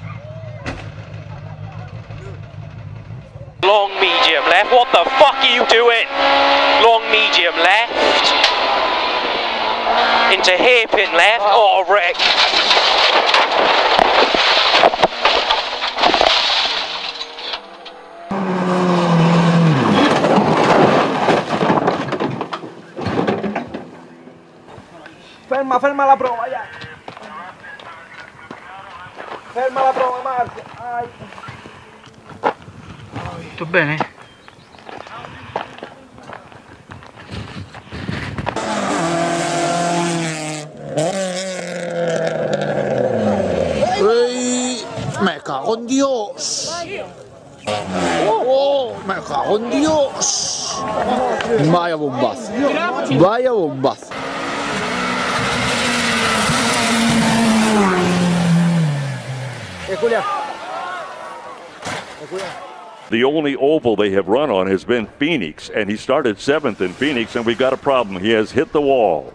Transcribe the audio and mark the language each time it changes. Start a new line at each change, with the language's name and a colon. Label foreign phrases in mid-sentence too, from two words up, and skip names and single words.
English: Long medium left. What the fuck are you doing? Long medium left. Into hairpin left. Oh, wreck.
Italian: Ferma la prova, ya. Ferma la prova, Marzia. Ai. Tutto bene?
Spanish: Me cago en Dios. Oh, me cago en Dios. Vaya bombazo. Vaya bombazo.
English: The only oval they have run on has been Phoenix, and he started 7th in Phoenix, and we've got a problem. He has hit the wall.